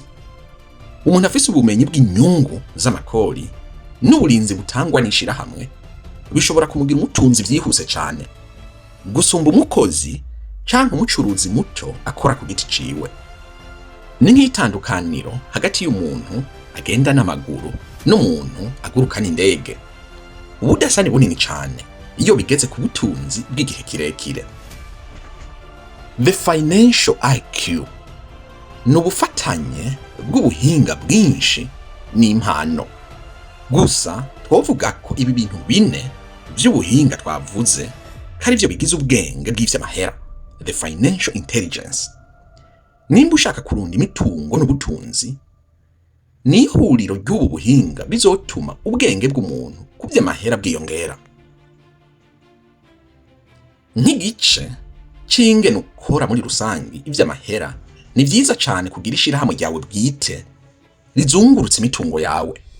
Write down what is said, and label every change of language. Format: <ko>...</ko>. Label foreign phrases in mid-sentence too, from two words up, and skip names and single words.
<rn>Umuntu afise ubumenyi bw'inyungu z'amakori n'uburinzi butangwa n'ishirahamwe bishobora kumugira umutunzi byihuse cyane gusumba umukozi canke umucuruzi muto akora ku giti ciwe. Ni nk'itandukaniro hagati y'umuntu agenda n'amaguru n'umuntu agurukana indege. Ubudasa ni bunini cyane iyo bigeze ku butunzi bw'igihe kirekire.</rn> <en>The financial IQ</en> <rn>ni ubufatanye bw'ubuhinga bwinshi n'impano. Gusa twovuga ko ibi bintu bine by'ubuhinga twavuze kari byo bigize ubwenge bw'ivy'amahera,</rn> <en>the financial intelligence.</en> <rn>Nimba ushaka kurunda imitungo n'ubutunzi, ni ihuriro ry'ubu buhinga bizotuma ubwenge bw'umuntu ku vy'amahera bwiyongera. Nk'igice c'ingene ukora muri rusangi ivy'amahera, ni vyiza cyane kugira ishirahamwe ryawe bwite rizungurutse imitungo yawe.</rn>